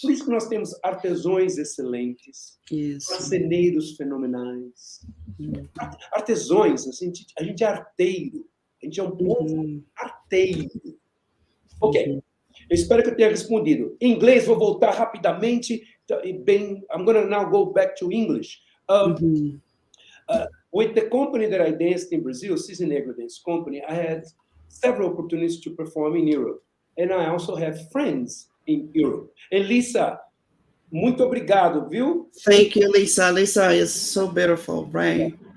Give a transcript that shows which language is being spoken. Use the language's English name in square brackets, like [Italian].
[Portuguese] Por isso que nós temos artesões excelentes, Isso. marceneiros fenomenais, artesões, assim, a gente é arteiro, a gente é um povo arteiro. Ok, eu espero que eu tenha respondido. Em inglês, vou voltar rapidamente. [English] I'm going to now go back to English. With the company that I danced in Brazil, Cisne Negro Dance Company, I had several opportunities to perform in Europe. And I also have friends in Europe. [Portuguese] And Lisa, muito obrigado, viu? [English] Thank you, Lisa. Lisa is so beautiful, right?